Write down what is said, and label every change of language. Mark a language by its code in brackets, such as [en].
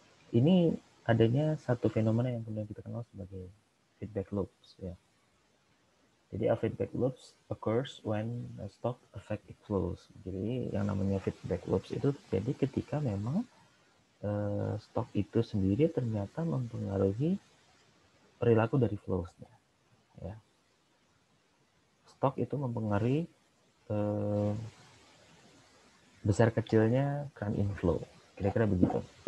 [id] Ini adanya satu fenomena yang kemudian kita kenal sebagai feedback loops ya. [en] Jadi a feedback loops occurs when a stock affect it flows. [id] Jadi yang namanya feedback loops itu terjadi ketika memang stok itu sendiri ternyata mempengaruhi perilaku dari flows-nya. Ya. Stok itu mempengaruhi besar kecilnya keran inflow. Kira-kira begitu.